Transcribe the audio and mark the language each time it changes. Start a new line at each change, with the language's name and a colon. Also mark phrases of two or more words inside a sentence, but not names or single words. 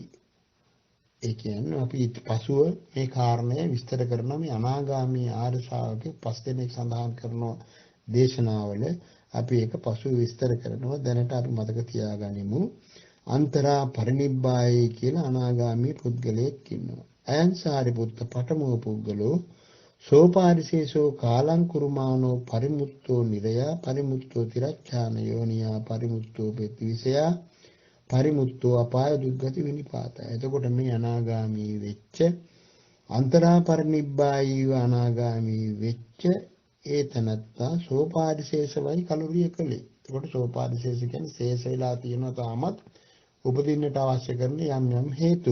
Sinhala: ඒ කියන්නේ අපි පසුව මේ කාරණය විස්තර කරන මේ අනාගාමී ආර්ය ශ්‍රාවකෙක් පස් දෙනෙක් සඳහන් කරන දේශනාවල අපි ඒක පසුව විස්තර කරනවා. දැනට අපි මතක තියාගනිමු
Pali: අන්තරා පරිනිබ්බායි
Sinhala: කියලා අනාගාමී පුද්ගලයෙක් ඉන්නවා.
Pali: අයං සාරිපුත්ත පඨමෝ පුද්ගලෝ සෝපාරිසේසෝ කාලං කුරුමානෝ පරිමුත්තෝ නිරයා පරිමුත්තෝ තිරච්ඡාන යෝනියා පරිමුත්තෝ පෙතිවිසයා පරිමුත්තෝ අපාය දුක්ගති විනිපාතය.
Sinhala: එතකොට මේ අනාගාමී වෙච්ච
Pali: අන්තරා පරිනිබ්බායි
Sinhala: අනාගාමී වෙච්ච ඒ තනත්තා සෝපාරිසේසවයි කලුරිය කළේ. එතකොට සෝපාරිසේස කියන්නේ ශේෂ වෙලා තියෙනවා තාමත් උපදින්නට අවශ්‍ය කරන යම් යම් හේතු.